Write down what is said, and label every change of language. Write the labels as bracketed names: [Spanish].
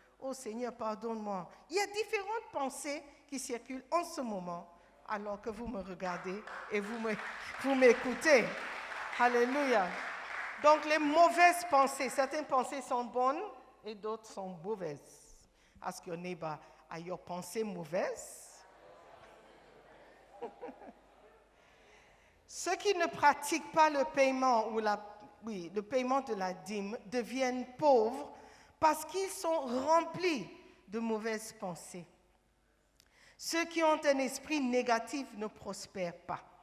[French] Oh Seigneur, pardonne-moi. Il y a différentes pensées qui circulent en ce moment, alors que vous me regardez et vous m'écoutez. Alléluia. Donc les mauvaises pensées, certaines pensées sont bonnes et d'autres sont mauvaises. [English] Ask your neighbor, are your [French] pensées mauvaises? Ceux qui ne pratiquent pas le paiement le paiement de la dîme deviennent pauvres parce qu'ils sont remplis de mauvaises pensées. Ceux qui ont un esprit négatif ne prospèrent pas.